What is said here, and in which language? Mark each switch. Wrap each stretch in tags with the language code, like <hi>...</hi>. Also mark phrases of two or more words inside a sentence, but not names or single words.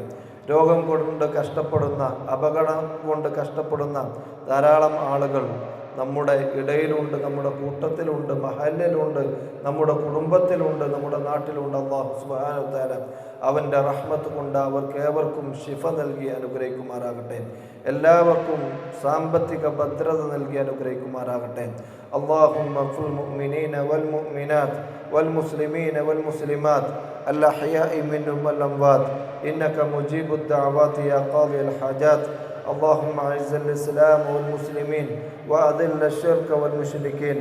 <ml>രോഗം കൊണ്ട് കഷ്ടപ്പെടുന്ന, അപകടം കൊണ്ട് കഷ്ടപ്പെടുന്ന ധാരാളം ആളുകൾ നമ്മുടെ ഇടയിലുണ്ട്, നമ്മുടെ കൂട്ടത്തിലുണ്ട്, മഹല്ലിലുണ്ട്, നമ്മുടെ കുടുംബത്തിലുണ്ട്, നമ്മുടെ നാട്ടിലുണ്ട്. അല്ലാഹു സുബ്ഹാനഹു തആല അവൻ്റെ റഹ്മത്ത് കൊണ്ട് അവർക്ക് ഏവർക്കും ശിഫ നൽകി അനുഗ്രഹിക്കുമാറാകട്ടെ. എല്ലാവർക്കും സാമ്പത്തിക ഭദ്രത നൽകി അനുഗ്രഹിക്കുമാറാകട്ടെ.</ml> <ar>اللهم اغفر المؤمنين والمؤمنات والمسلمين والمسلمات الأحياء منهم والأموات إنك مجيب الدعوات يا قاضي الحاجات. اللهم أعز الإسلام والمسلمين وأذل الشرك والمشركين.</ar>